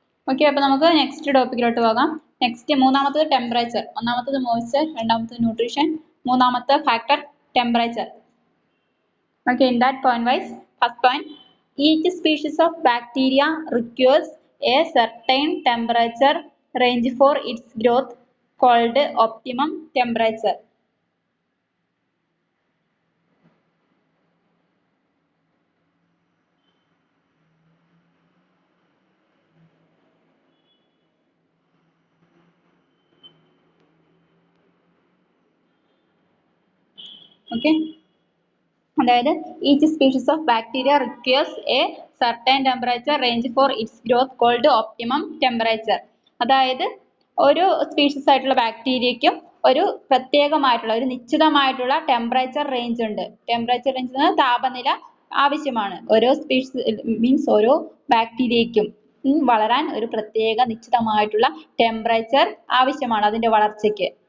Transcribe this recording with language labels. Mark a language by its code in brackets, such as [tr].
[ml] Okay, അപ്പൊ നമുക്ക് next ടോപ്പിക്കിലോട്ട് പോകാം. നെക്സ്റ്റ് മൂന്നാമത്തത് ടെമ്പറേച്ചർ. ഒന്നാമത്തത് മോയ്സ്ചർ, രണ്ടാമത്തത് ന്യൂട്രീഷൻ, മൂന്നാമത്തെ factor temperature. [en] Okay, in that point wise, first point, each species of bacteria requires a certain temperature range for its growth called optimum temperature. Okay, അതായത് each species of bacteria requires a certain temperature range for its growth called optimum temperature. [ml] അതായത് ഒരു species ആയിട്ടുള്ള ബാക്ടീരിയയ്ക്കും ഒരു പ്രത്യേകമായിട്ടുള്ള ഒരു നിശ്ചിതമായിട്ടുള്ള temperature range ഉണ്ട്. Temperature range താപനില ആവശ്യമാണ്. ഓരോ സ്പീഷീസ് മീൻസ് ഓരോ ബാക്ടീരിയയ്ക്കും വളരാൻ ഒരു പ്രത്യേക നിശ്ചിതമായിട്ടുള്ള ടെമ്പറേച്ചർ ആവശ്യമാണ് അതിന്റെ വളർച്ചയ്ക്ക്.